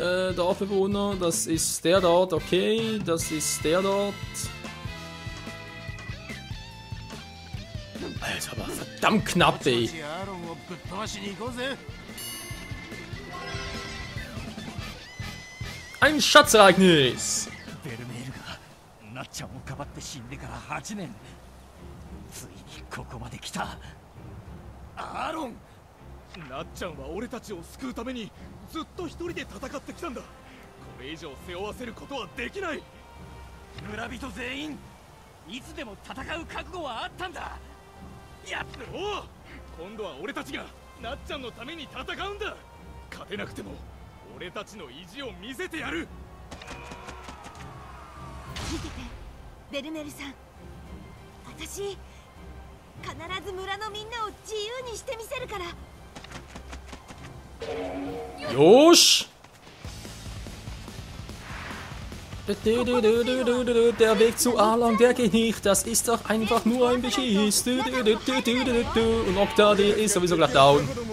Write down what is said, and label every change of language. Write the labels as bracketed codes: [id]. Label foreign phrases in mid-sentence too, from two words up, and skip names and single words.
[de] Dorfbewohner, das ist der dort, okay. Das ist der dort. Alter, aber verdammt knapp, ey. Ein Schatzereignis! [ja] なっちゃんは俺たちを救うためにずっと一人で戦ってきたんだ。これ以上背負わせることはできない。村人全員いつでも戦う覚悟はあったんだ。やっおう、今度は俺たちがなっちゃんのために戦うんだ。勝てなくても俺たちの意地を見せてやる。見てて、ベルメルさん。私必ず村のみんなを自由にしてみせるから。 [de] Josh! Der Weg zu Arlong, der geht nicht. Das ist doch einfach nur ein Beschiss. Und Okta, der ist sowieso gleich down.